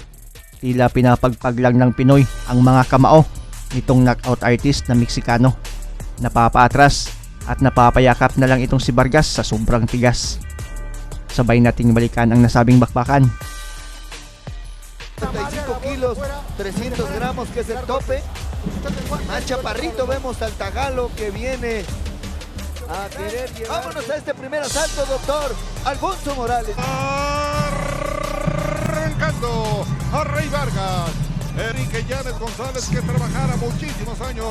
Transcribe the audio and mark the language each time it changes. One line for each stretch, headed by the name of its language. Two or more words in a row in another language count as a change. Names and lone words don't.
Filipino: Tila pinapagpag lang ng Pinoy ang mga kamao nitong
English: knockout artist
Filipino: na Meksikano. Napapaatras at napapayakap na lang itong si Vargas sa sobrang tigas. Sabay nating balikan ang nasabing bakbakan.
Spanish: 35 kilos, 300 gramos que es el tope. Más chaparrito vemos al Tagalo que viene a querer llevar. Vámonos a este primer asalto, doctor Alfonso Morales. Arrancando a Rey Vargas. Enrique Llanes González, que trabajara muchísimos años.